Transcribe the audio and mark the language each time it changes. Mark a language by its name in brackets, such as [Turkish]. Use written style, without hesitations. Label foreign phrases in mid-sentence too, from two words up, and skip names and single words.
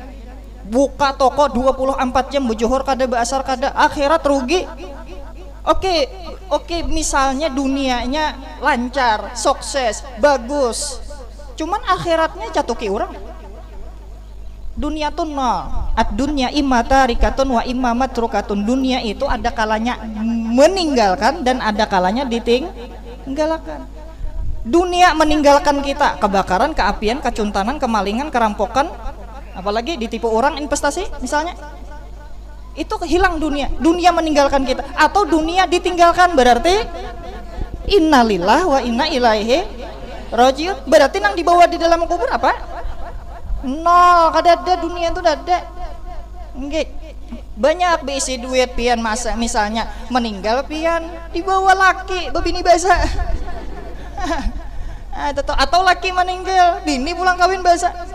[Banjar] Buka toko 24 jam bejuhur kada, beasar kada, akhirat rugi. Oke, misalnya dunianya lancar, sukses, bagus, cuman akhiratnya jatuhi orang. Dunia tuh nol. [Arabic] الدنيا إما تاركة وإما متروكة. [Banjar] Dunia itu ada kalanya meninggalkan dan ada kalanya ditinggalkan. Dunia meninggalkan kita, kebakaran, keapian, kecuntanan, kemalingan, kerampokan, apalagi ditipu orang investasi misalnya, itu hilang dunia. Dunia meninggalkan kita atau dunia ditinggalkan berarti [Arabic] إنا لله وإنا إليه راجعون. [Banjar] Berarti nang dibawa di dalam kubur apa? Nol. Kada ada dunia itu ada. Banyak beisi duit pian masa misalnya meninggal pian dibawa laki bebini basa. Atau laki meninggal bini pulang kawin basa.